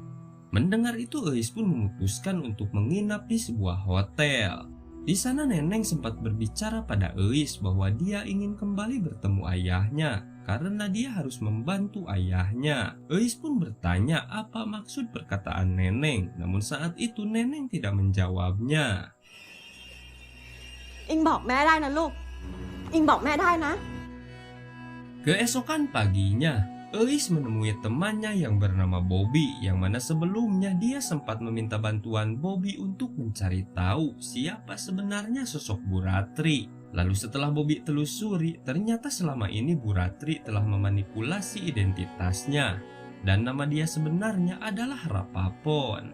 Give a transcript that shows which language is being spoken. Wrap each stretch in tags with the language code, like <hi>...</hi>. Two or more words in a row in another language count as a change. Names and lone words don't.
<id>Mendengar itu Eis pun memutuskan untuk menginap di sebuah hotel. Di sana Neneng sempat berbicara pada Eis bahwa dia ingin kembali bertemu ayahnya karena dia harus membantu ayahnya. Eis pun bertanya apa maksud perkataan Neneng, namun saat itu Neneng tidak menjawabnya.</id> <th>อิงบอกแม่ได้นะลูก อิงบอกแม่ได้นะ</th> <id>Keesokan paginya, Eis menemui temannya yang bernama Bobby, yang mana sebelumnya dia sempat meminta bantuan Bobby untuk mencari tahu siapa sebenarnya sosok Bu Ratri. Lalu setelah Bobby telusuri, ternyata selama ini Bu Ratri telah memanipulasi identitasnya, dan nama dia sebenarnya adalah Rapapon.</id>